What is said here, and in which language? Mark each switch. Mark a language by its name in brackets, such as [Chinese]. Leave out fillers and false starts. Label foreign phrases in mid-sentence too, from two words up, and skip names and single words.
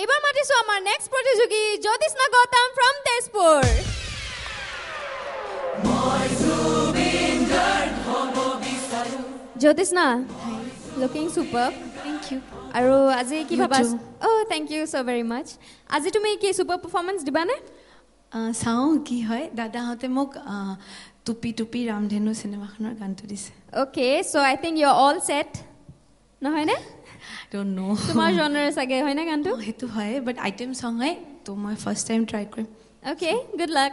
[Assamese] মাতিছো আমাৰ নেক্সট প্ৰতিযোগী জ্যোতিষ্না গৌতম from তেজপুৰ জ্যোতিষ্না [English] looking superb Thank you. [Assamese] আৰু আজি কি [English] You [Assamese] ভাবা [English] too. thank you so very much [Assamese] আজি তুমি কি [English] super performance দিবানে [Assamese] চাওঁ কি হয় দাদাহঁতে মোক টুপি টুপি ৰামধেনু চিনেমাখনৰ গানটো দিছে [English] okay so I think you're all set [Assamese] নহয় নে [English] don't know [Assamese] তোমাৰ genre চাগে হয় না গানটো সেইটো হয় but [English] item song [Assamese] হয় তো মই [English] first time try [Assamese] কৰিম [English] okay good luck